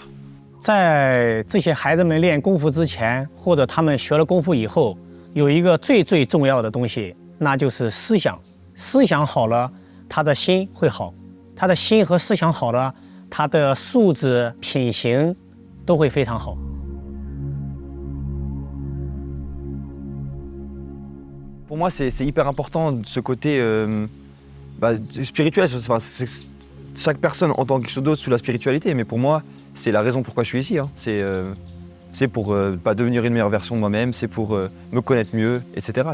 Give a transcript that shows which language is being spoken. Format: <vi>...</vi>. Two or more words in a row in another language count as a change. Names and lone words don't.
<zh>在这些孩子们练功夫之前，或者他们学了功夫以后，有一个最重要的东西，那就是思想。思想好了，他的心会好，他的心和思想好了，他的素质、品行都会非常好。</zh> <fr>Pour moi, c'est hyper important ce côté spirituel. Enfin, chaque personne entend quelque chose d'autre sous la spiritualité, mais pour moi, c'est la raison pourquoi je suis ici. Hein. C'est pour devenir une meilleure version de moi-même, c'est pour me connaître mieux, etc.</fr>